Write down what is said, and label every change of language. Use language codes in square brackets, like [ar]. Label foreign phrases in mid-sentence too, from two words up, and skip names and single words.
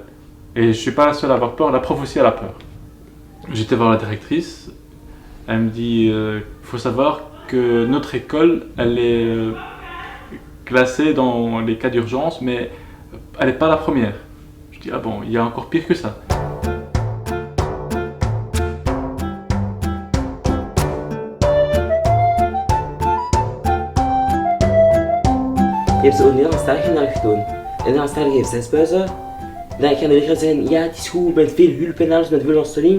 [fr] Et je suis pas la seule à avoir peur, la prof aussi elle a peur. J'étais voir la directrice, elle me dit faut savoir que notre école, elle est classée dans les cas d'urgence, mais elle n'est pas la première. Je dis ah bon, il y a encore pire que ça. [nl] Je hebt ze ook Nederlandstalig naar gedaan. En Nederlandstalig heeft 6 buizen. Dan gaan de leerkrachten zeggen, ja het is goed, met veel hulp en alles, met veel ondersteuning.